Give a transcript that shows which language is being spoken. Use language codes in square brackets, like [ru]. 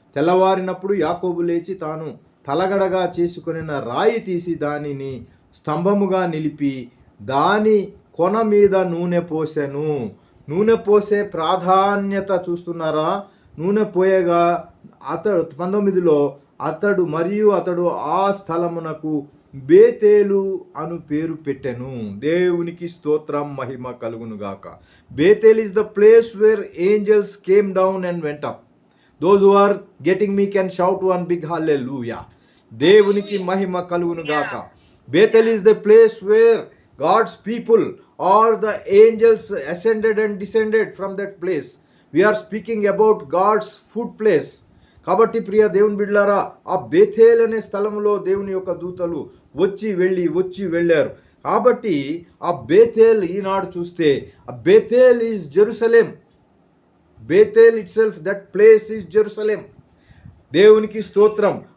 [te] తెల్లవారినప్పుడు యాకోబు లేచి తాను తలగడగా చేసుకొనిన రాయి తీసి దానిని స్తంభముగా నిలిపి దాని కొన మీద నూనె పోసెను. నూనె పోసే ప్రాధాన్యత చూస్తున్నారా? నూనె పోయగా అతడు 19లో అతడు ఆ స్థలమునకు బేతేలు అను పేరు పెట్టెను. దేవునికి స్తోత్రం, మహిమ కలుగునుగాక. [en] Bethel is the place where angels came down and went up. Those who are getting me can shout one big hallelujah. [te] దేవునికి మహిమ కలుగునుగాక. [en] Bethel is the place where God's people or the angels ascended and descended from that place. We are speaking about God's food place. [te] కాబట్టి ప్రియ దేవుని బిడ్డలారా, ఆ బేతేల్ అనే స్థలంలో దేవుని యొక్క దూతలు వచ్చి వెళ్ళారు. కాబట్టి ఆ బేతేల్ ఈనాడు చూస్తే ఆ Bethel is Jerusalem. [en] Bethel itself, that place is Jerusalem. [te] దేవునికి స్తోత్రం.